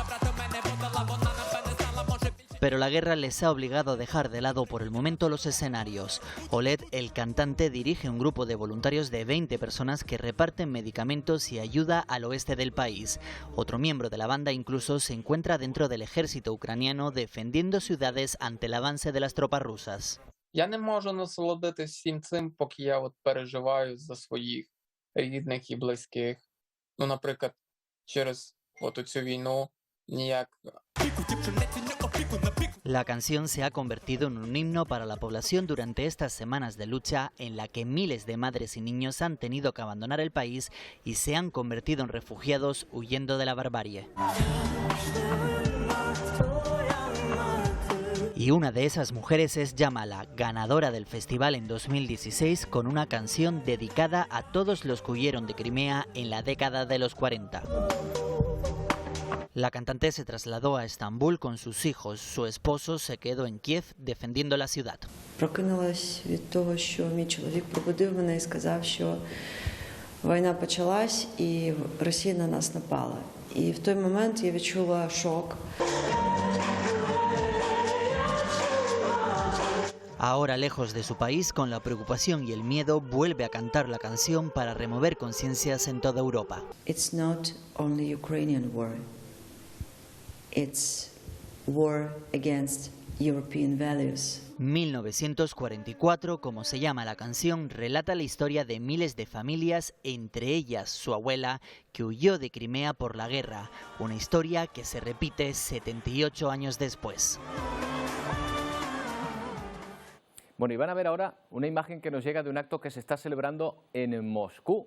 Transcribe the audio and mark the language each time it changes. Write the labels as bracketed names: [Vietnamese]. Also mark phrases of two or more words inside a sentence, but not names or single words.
[Spanish] Pero la guerra les ha obligado a dejar de lado por el momento los escenarios. Oled, el cantante, dirige un grupo de voluntarios de 20 personas que reparten medicamentos y ayuda al oeste del país. Otro miembro de la banda incluso se encuentra dentro del ejército ucraniano defendiendo ciudades ante el avance de las tropas rusas. [Ukrainian] Я не можу насолодитись всім цим, поки я переживаю за своїх рідних і близьких. Ну, наприклад, через цю війну ніяк. [Spanish] La canción se ha convertido en un himno para la población durante estas semanas de lucha en la que miles de madres y niños han tenido que abandonar el país y se han convertido en refugiados huyendo de la barbarie. Y una de esas mujeres es Yamala, ganadora del festival en 2016 con una canción dedicada a todos los que huyeron de Crimea en la década de los 40. La cantante se trasladó a Estambul con sus hijos. Su esposo se quedó en Kiev defendiendo la ciudad. [Ukrainian] Прокинулась від того, що мій чоловік пробудив мене і сказав, що війна почалась і Росія на нас напала. І в той момент я відчула шок. [Spanish] Ahora, lejos de su país, con la preocupación y el miedo, vuelve a cantar la canción para remover conciencias en toda Europa. [English] It's not only Ukrainian war. It's war against European values. [Spanish] 1944, como se llama la canción, relata la historia de miles de familias, entre ellas su abuela, que huyó de Crimea por la guerra. Una historia que se repite 78 años después. Bueno, y van a ver ahora una imagen que nos llega de un acto que se está celebrando en Moscú.